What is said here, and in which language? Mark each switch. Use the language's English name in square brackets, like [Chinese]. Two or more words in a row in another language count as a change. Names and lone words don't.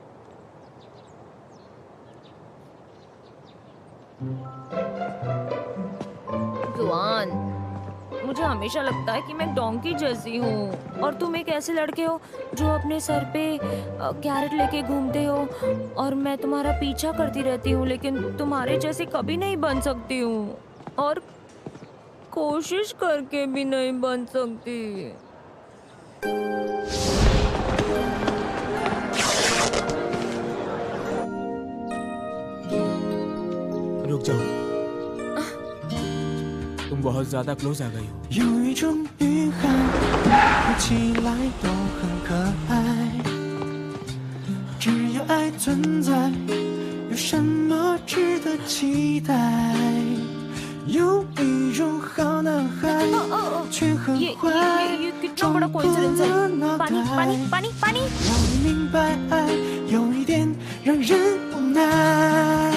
[Hindi] जुआन, मुझे हमेशा लगता है कि मैं डोंकी जैसी हूँ और तुम एक ऐसे लड़के हो जो अपने सर पे कैरेट लेके घूमते हो और मैं तुम्हारा पीछा करती रहती हूँ, लेकिन तुम्हारे जैसे कभी नहीं बन सकती हूँ और कोशिश करके भी नहीं बन सकती। रुक जाओ, तुम बहुत ज्यादा क्लोज आ गई हो। [Chinese] 有一种女孩，看起来都很可爱，只要爱存在，有什么值得期待？有一种好男孩，却很坏，装破了脑袋，让你明白爱有一点让人无奈。